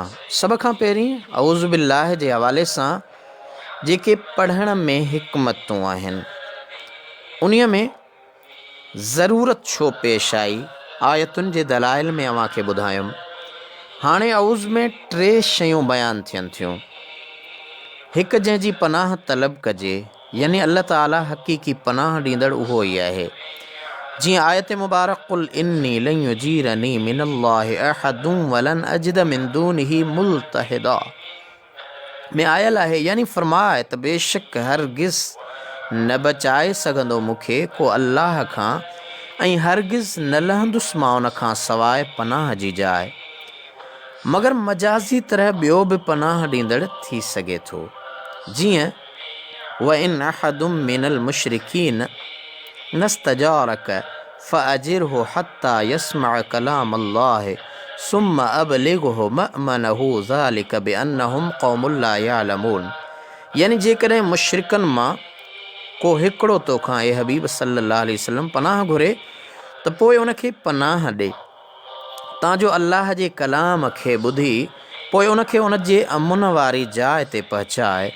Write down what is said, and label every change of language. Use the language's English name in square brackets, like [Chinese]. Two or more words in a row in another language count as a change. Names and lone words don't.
[Sindhi] सभ खां पहिरीं [Arabic] أعوذ بالله [Sindhi] जे हवाले सां जेके पढ़ण में हिकमतूं आहिनि, उन्हीअ में ज़रूरत छो पेश आई, आयतुनि जे दलाइल में अव्हांखे ॿुधायुमि। हाणे अऊज़ु में 3 शयूं बयानु थियनि थियूं। हिकु जंहिंजी पनाह तलब कजे, यानी अल्लाह ताला हक़ीक़ी पनाह ॾींदड़ उहो ई आहे। जीअं आयत मुबारक [Arabic] قل إني لن يجيرني من الله أحد ولن أجد من دونه ملتحدا [Sindhi] में आयल आहे, यानी फरमाए त बेशक हरगिज़ न बचाए सघंदो मूंखे को अल्लाह खां, ऐं हरगिज़ न लहंदुसि मां उन खां सवाइ पनाह जी जाइ। मगर मजाज़ी तरह ॿियो बि पनाह ॾींदड़ थी सघे थो। [Arabic] जीअं وإن أحد من المشركين استجارك فأجره حتى يسمع كلام الله ثم أبلغه مأمنه ذلك بأنهم قوم لا يعلمون. [Sindhi] यानी जेकॾहिं मुशरिकनि मां को हिकिड़ो तोखां ए हबीब [Arabic] صلى الله عليه وسلم [Sindhi] पनाह घुरे त पोइ उनखे पनाह ॾे, तांजो अल्लाह जे कलाम खे ॿुधी पोइ उनखे उन जे अमुन वारी जाइ ते पहुचाए।